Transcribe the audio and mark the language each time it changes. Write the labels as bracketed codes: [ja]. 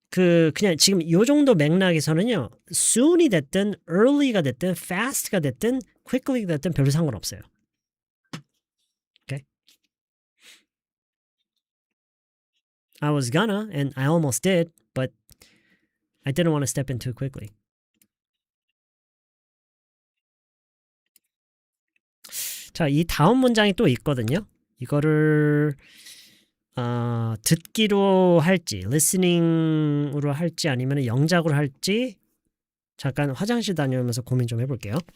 [ko] 그냥 지금 요 정도 맥락에서는요. soon이 됐든 early가 됐든 fast가 됐든 quickly가 됐든 별로 상관없어요. [en] I was gonna, and I almost did, but I didn't want to step in too quickly. [ko] 자, 이 다음 문장이 또 있거든요. 이거를 듣기로 할지, listening으로 할지 아니면 영작으로 할지 잠깐 화장실 다녀오면서 고민 좀 해볼게요.